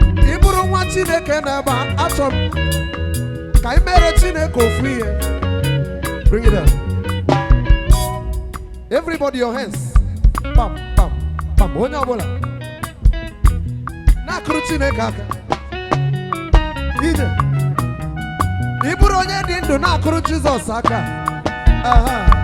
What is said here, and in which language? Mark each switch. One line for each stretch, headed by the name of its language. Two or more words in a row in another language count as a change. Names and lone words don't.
Igbo: Ị bụrụ nwa Chineke n'ebe a, achọ m ka ị mere Chineke ofu ihe.
English: Bring it down. Everybody, your hands. Pam, pam, pam.
Igbo: Onye ọbụla. Na-akụrụ Chineke aka. Ije. Ị bụrụ onye dị ndụ, na-akụrụ Jizọs aka. Aha.